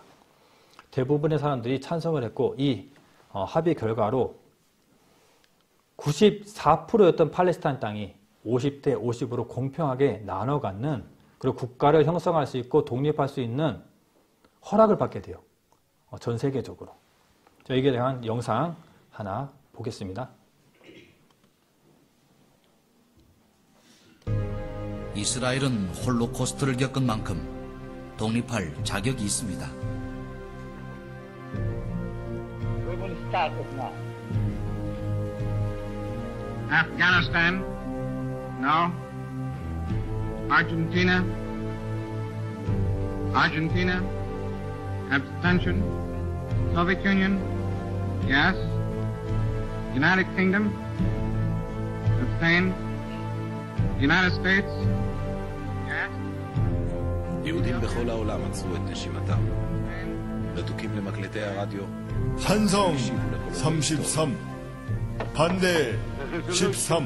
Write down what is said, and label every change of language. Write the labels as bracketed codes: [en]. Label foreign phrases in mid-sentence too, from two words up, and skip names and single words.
[ko] 대부분의 사람들이 찬성을 했고 이 합의 결과로 94%였던 팔레스타인 땅이 50대 50으로 공평하게 나눠 갖는 그리고 국가를 형성할 수 있고 독립할 수 있는 허락을 받게 돼요. 전 세계적으로. 여기에 대한 영상 하나 보겠습니다. 이스라엘은 홀로코스트를 겪은 만큼 독립할 자격이 있습니다. [en] We will start it now. Afghanistan, no. Argentina, abstention. Soviet Union, yes. United Kingdom, abstain. United States, yes. [he] יהודים בכל העולם עצרו את נשימתם. רתוקים למקלטי הרדיו. [ko] 찬성 33, 반대 13.